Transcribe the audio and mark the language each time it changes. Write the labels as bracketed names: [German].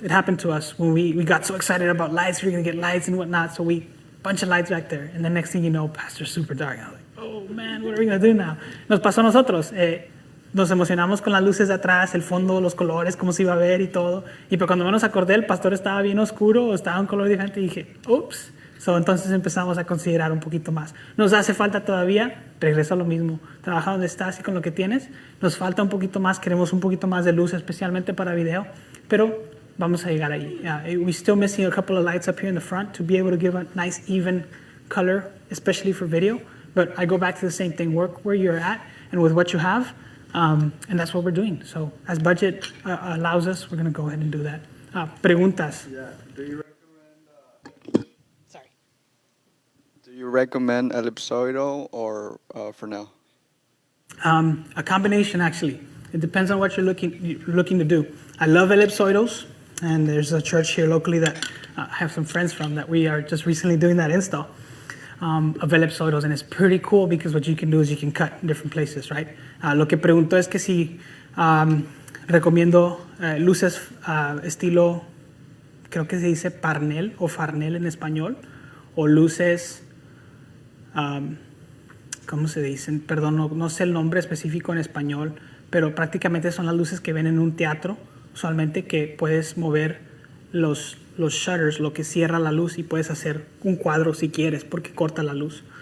[English] It happened to us when we got so excited about lights. We're going to get lights and whatnot. So bunch of lights back there. And the next thing you know, Pastor's super dark. I was like, oh man, what are we going to do now? [Spanish] Nos pasó a nosotros. Nos emocionamos con las luces de atrás, el fondo, los colores, cómo se iba a ver y todo. Y pero cuando menos acordé, el pastor estaba bien oscuro o estaba un color diferente y dije, ups. So, entonces empezamos a considerar un poquito más. Nos hace falta todavía, regreso a lo mismo, trabaja donde estás y con lo que tienes. Nos falta un poquito más, queremos un poquito más de luz, especialmente para video. Pero vamos a llegar ahí. [English] We're still missing a couple of lights up here in the front to be able to give a nice even color, especially for video. But I go back to the same thing, work where you're at and with what you have. And that's what we're doing. So as budget allows us, we're going to go ahead and do that. [Spanish] Preguntas. [English] Yeah. Do you recommend ellipsoidal or Fresnel? A combination, actually. It depends on what you're looking to do. I love ellipsoidals, and there's a church here locally that I have some friends from that we are just recently doing that install of ellipsoidals, and it's pretty cool because what you can do is you can cut in different places, right? [Spanish] Lo que pregunto es que si recomiendo luces estilo, creo que se dice parnel o farnel en español, o luces, ¿cómo se dicen? Perdón, no sé el nombre específico en español, pero prácticamente son las luces que ven en un teatro, usualmente que puedes mover los shutters, lo que cierra la luz, y puedes hacer un cuadro si quieres, porque corta la luz.